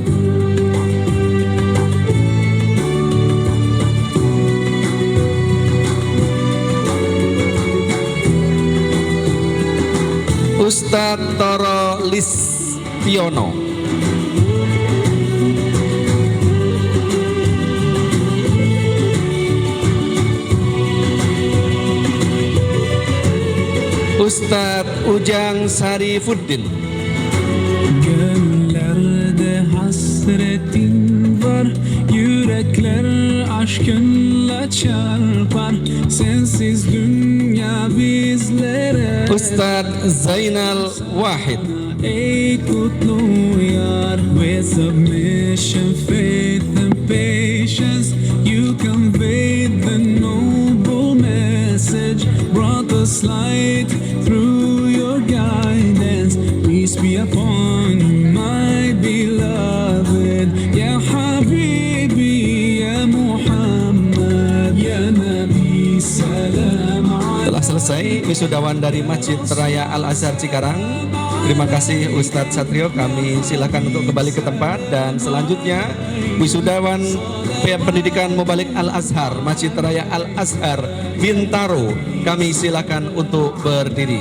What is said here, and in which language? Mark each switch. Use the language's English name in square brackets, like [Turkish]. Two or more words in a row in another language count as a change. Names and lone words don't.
[Indonesian] Ustadz Toro Listiono. Ustadz Ujang Sarifuddin. [Turkish] Gönlerde has hasretin var. Yürekler aşkınla çarpar. Sensiz dünya bizlere. [Indonesian] Ustadz Zainal Wahid. [Turkish] Ey kutlu yar, [English] with submission, faith and patience, you conveyed the noble message, brought us light through your guidance. Peace be upon you, my beloved, [Arabic] يا حبيبي، يا محمد، يا نبي، سلام عليكم. [Indonesian] Telah selesai wisudawan dari Masjid Raya Al-Azhar Cikarang. Terima kasih Ustadz Satrio, kami silakan untuk kembali ke tempat. Dan selanjutnya wisudawan pendidikan Mubalik Al-Azhar Masjid Raya Al-Azhar Bintaro, kami silakan untuk berdiri.